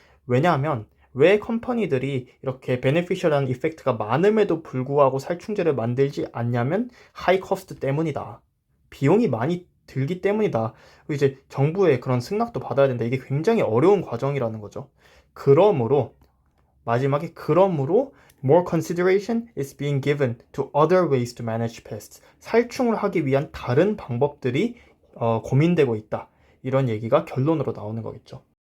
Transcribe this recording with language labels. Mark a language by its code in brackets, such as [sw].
[ko] 왜냐하면 왜 컴퍼니들이 이렇게 beneficial한 이펙트가 많음에도 불구하고 살충제를 만들지 않냐면 하이 코스트 때문이다. 비용이 많이 들기 때문이다. 그리고 이제 정부의 그런 승낙도 받아야 된다. 이게 굉장히 어려운 과정이라는 거죠. [en] 마지막에 그러므로 more consideration is being given to other ways to manage pests. [ko] 살충을 하기 위한 다른 방법들이 고민되고 있다. 이런 얘기가 결론으로 나오는 거겠죠.